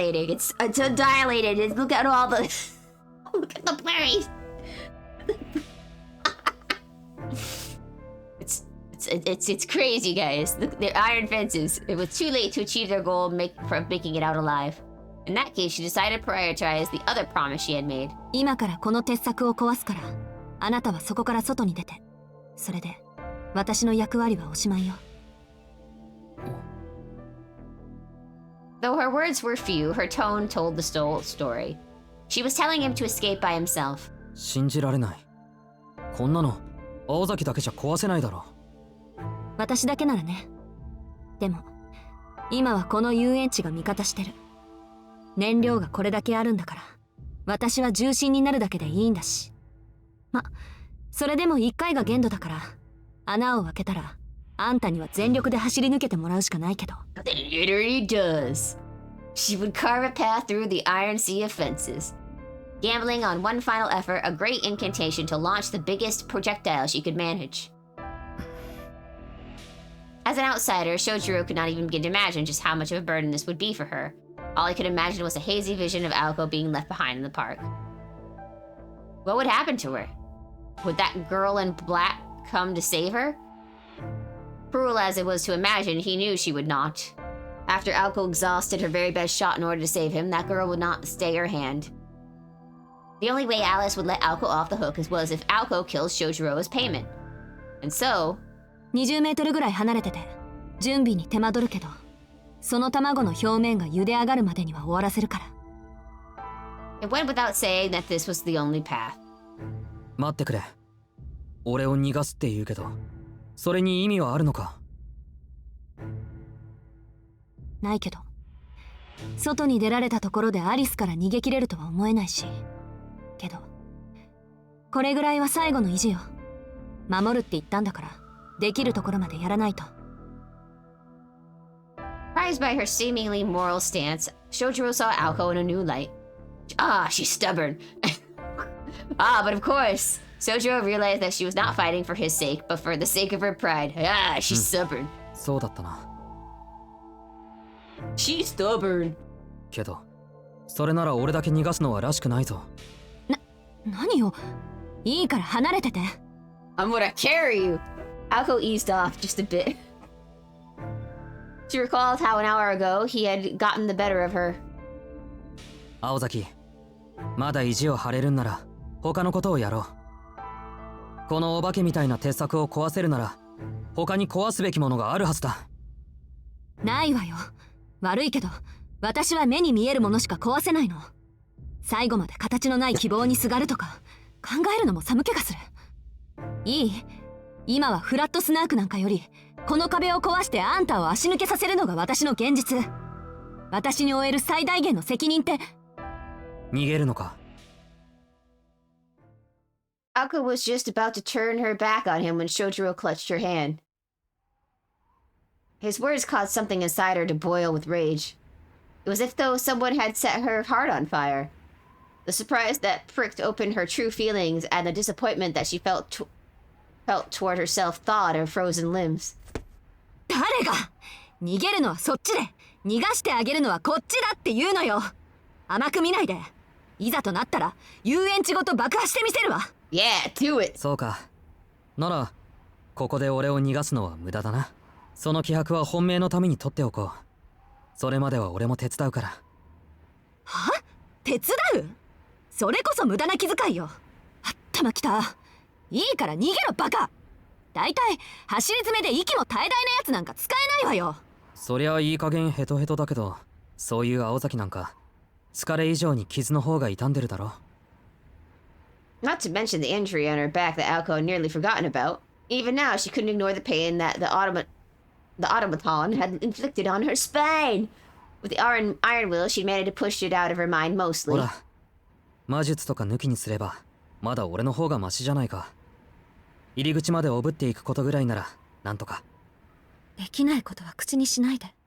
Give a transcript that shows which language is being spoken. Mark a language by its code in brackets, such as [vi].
[en] It's undilated. Look at all the look at the berries. It's crazy, guys. The iron fences. It was too late to achieve their goal of making it out alive. In that case, she decided to prioritize the other promise she had made. [ja] 今からこの鉄柵を壊すから、あなたはそこから外に出て。それで、私の役割はおしまいよ。 [en] Though her words were few, her tone told the story. She was telling him to escape by himself. [ja] 信じられない。こんなの青崎だけじゃ壊せないだろ。私だけならね。でも、今はこの遊園地が味方してる。燃料がこれだけあるんだから、私は重心になるだけでいいんだし。ま、それでも1回が限度だから、穴を開けたらあんたには全力で走り抜けてもらうしかないけど。 [en] It literally does. She would carve a path through the iron sea of fences, gambling on one final effort, a great incantation to launch the biggest projectile she could manage. As an outsider, Shojiro could not even begin to imagine just how much of a burden this would be for her. All he could imagine was a hazy vision of Aoko being left behind in the park. What would happen to her? Would that girl in black come to save her? Cruel as it was to imagine, he knew she would not. After Aoko exhausted her very best shot in order to save him, that girl would not stay her hand. The only way Alice would let Aoko off the hook was if Aoko kills Shojiro as payment. And so... [ja] 20メートルぐらい離れてて準備に手間取るけど、その卵の表面が茹で上がるまでには終わらせるから。 [en] It went without saying that this was the only path. [ja] 待ってくれ。俺を逃がすって言うけど、それに意味はあるのか？ないけど、外に出られたところでアリスから逃げ切れるとは思えないし。けど、これぐらいは最後の意地よ。守るって言ったんだから、できるところまでやらないと。 [en] Surprised by her seemingly moral stance, Shojiro saw Aoko in a new light. Ah, she's stubborn. But of course, Shojiro realized that she was not fighting for his sake, but for the sake of her pride. Ah, she's stubborn. [ja] そうだったな。 [en] She's stubborn. [ja] けど、それなら俺だけ逃がすのはらしくないぞ。何よ。いいから離れてて。 [en] I'm gonna carry you. Aoko eased off just a bit. She recalled how an hour ago he had gotten the better of her. [ja] 青崎、まだ意地を張れるんなら他のことをやろう。このお化けみたいな鉄柵を壊せるなら他に壊すべきものがあるはずだ。ないわよ。悪いけど、私は目に見えるものしか壊せないの。最後まで形のない希望にすがるとか考えるのも寒気がする。いい？今はフラットスナークなんかよりこの壁を壊してあんたを足抜けさせるのが私の現実。私に負える最大限の責任って。逃げるのか？ [en] Aoko was just about to turn her back on him when Shojiro clutched her hand. His words caused something inside her to boil with rage. It was as though someone had set her heart on fire. The surprise that pricked open her true feelings and the disappointment that she felt toward herself thawed her frozen limbs. [ja] 誰が逃げるのはそっちで、逃がしてあげるのはこっちだって言うのよ。甘く見ないで。いざとなったら遊園地ごと爆破してみせるわ。 [en] Yeah, do it. [ja] そうか。ならここで俺を逃がすのは無駄だな。その気迫は本命のために取っておこう。それまでは俺も手伝うから。は？手伝う？それこそ無駄な気遣いよ。あったまきた。いいから逃げろバカ。だいたい走り詰めで息も絶え絶えなやつなんか使えないわよ。そりゃいい加減ヘトヘトだけど、そういう青崎なんか疲れ以上に傷の方が傷んでるだろ。 [en] Not to mention the injury on her back that Aoko had nearly forgotten about. Even now, she couldn't ignore the pain that the automaton had inflicted on her spine. With the iron will, she'd managed to push it out of her mind mostly. [ja] ほら、魔術とか抜きにすればまだ俺の方がマシじゃないか。入り口までおぶっていくことぐらいならなんとか。できないことは口にしないで。